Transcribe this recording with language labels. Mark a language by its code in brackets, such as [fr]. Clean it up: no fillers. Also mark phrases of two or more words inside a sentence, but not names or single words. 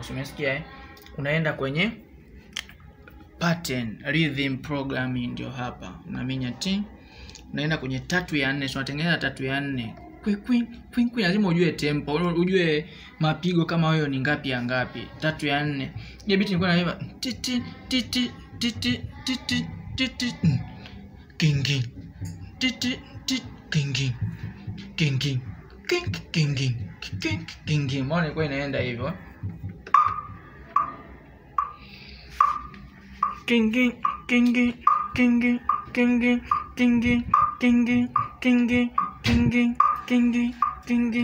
[sw] Umesikia Unaenda kwenye pattern, [en] rhythm programming [sw] ndio hapa. Unaminya unaenda kwenye 3 ya 4, tunatengeneza 3 ya 4. Kwing lazima ujue tempo, ujue mapigo kama hayo ni ngapi ya ngapi. 3 ya 4. Ile beat nilikuwa naimba titi titi titi titi titi. Kingi titi titi kingi kingi kingi kingi kingi. Mbona kwa inaenda hivyo? Kingi kingi kingi kingi kingi kingi kingi kingi kingi kingi.